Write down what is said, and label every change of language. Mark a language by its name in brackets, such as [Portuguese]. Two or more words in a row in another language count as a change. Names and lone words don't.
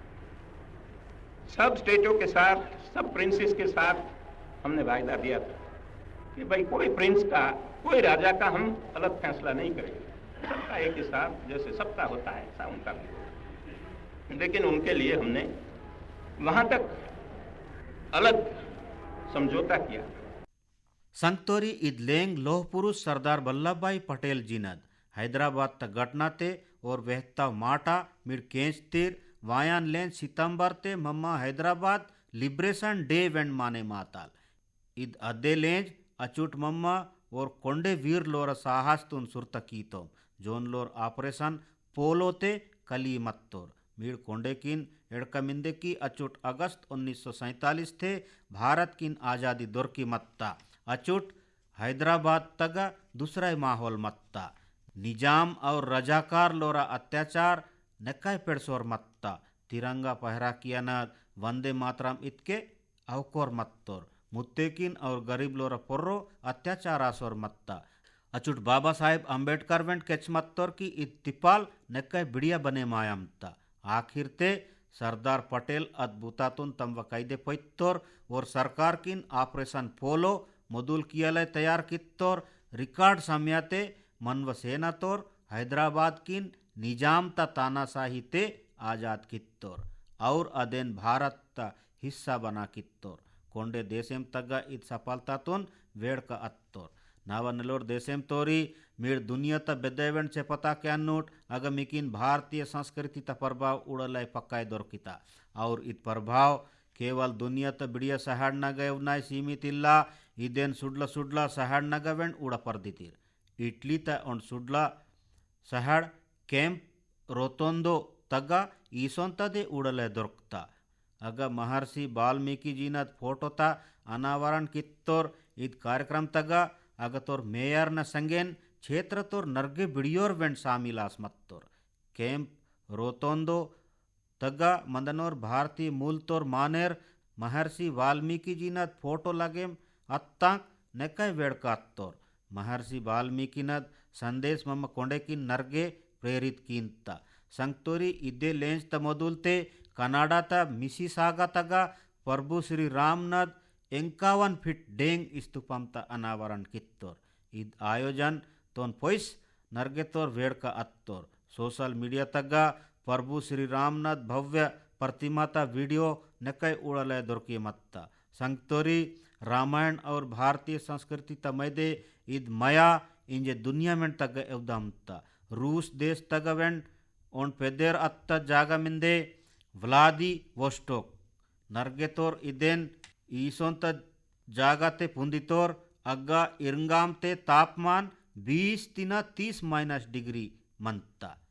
[Hindi] सब स्टेटों के साथ सब प्रिंसेस के साथ हमने वायदा दिया था कि भाई कोई प्रिंस का कोई राजा का हम अलग फैसला नहीं करेंगे, सबका एक ही साथ जैसे सबका होता है ऐसा उनका भी होगा। लेकिन उनके लिए हमने वहां तक अलग समझौता किया। [Gondi] संगतोरी इद लेंग लोह पुरुष सरदार वल्लभ भाई पटेल जीनद हैदराबाद त घटना ते और वहता माटा मिड केंच तीर वायान लेन सितंबर ते मम्मा हैदराबाद लिब्रेशन डे वेंड माने माताल इद अद्दे लेंज अचूट मम्मा और कोंडे वीर लोर साहस तुन सुरत कीतो जोन लोर ऑपरेशन पोलो ते कली मत्तोर मीड कोंडे किन एड़कमिंदे की अचूट अगस्त 1947 थे भारत किन आज़ादी दौर की मत्ता अचूट हैदराबाद तक दूसरा माहौल मत्ता निजाम और रजाकार लोरा अत्याचार नक्काय पेड़सोर मत्ता तिरंगा पहरा किया न वंदे मातरम इतके अवकोर मत्तोर मुत्तेकिन और गरीब लोरा पोर्रो अत्याचार आसोर मत्ता अचूट बाबा साहेब अंबेडकर वेंट केच मत्तोर की इत्तिपाल नक्काय बिड़िया बने मायमता आखिर ते सरदार पटेल अद्भुतातुन तम वकायदे पैत्तोर और सरकार किन ऑपरेशन पोलो मोदुल कियालय तैयार कित्तोर रिकॉर्ड समयाते मनव सेना तोर हैदराबाद किन निजाम ता तानाशाही ते आज़ाद कित्तोर और अदेन भारत ता हिस्सा बना कित्तोर कोंडे देशेम तग्गा इत सफलता तुन वेड़ का अत्तोर नावा नलोर देशेम तोरी मीर दुनिया ता बेदेवेंट से पता क्या नोट अगर मिकिन भारतीय संस्कृति ता प्रभाव उड़लाय पक्काय दौर किता और इत प्रभाव केवल दुनिया ता बिड़िया सहाड़ न गए उनाय सीमित इल्ला इदेन सुडला सुडला सहाड़ न गवेंड उड़ा पर दीतीर इटली ता उन सुडला सहाड़ कैंप रोतोंदो तग्गा ईसोंता दे उड़ले दొరుకుతా अग महर्षि वाल्मीकि जीनद फोटो ता अनावरण कित्तोर इद कार्यक्रम तग्गा अग तोर मेयर न संगेन क्षेत्र तोर नर्गे बिड़ियोर वेंड शामिलास मत्तोर कैंप रोतोंदो तग्गा मंदनोर भारतीय मूल तोर मानेर महर्षि वाल्मीकि जीनद फोटो लगेम अत्तांक नेकय वेड़का अत्तोर महर्षि वाल्मीकि नद संदेश मम्म कोंडे की नर्गे प्रेरित कींता संगतोरी इदे लेंज त मोदुलते कनाडा ता मिसिसागा तगा प्रभु श्री रामनाथ 51 फीट डेंग स्तूपम ता अनावरण कित्तोर इद आयोजन तोन पोइस नर्गे तोर वेड़ का अत्तोर [English] social media [Gondi] तग्गा प्रभु श्री रामनाथ भव्य प्रतिमा ता वीडियो नकई उड़ले दुर्की मत्ता संगतोरी रामायण और भारतीय संस्कृति तमैदे इद मया इंजे [Hindi] दुनिया में [Gondi] तग एवदमता रूस देश तगवेंड ओन पेदेर अत्ता जागा मिंदे व्लादी वोस्टोक नर्गेतोर इदेन ईसोंत जागाते पुंदितोर अग्गा इरंगामते तापमान 20 तिना 30 माइनस डिग्री मंता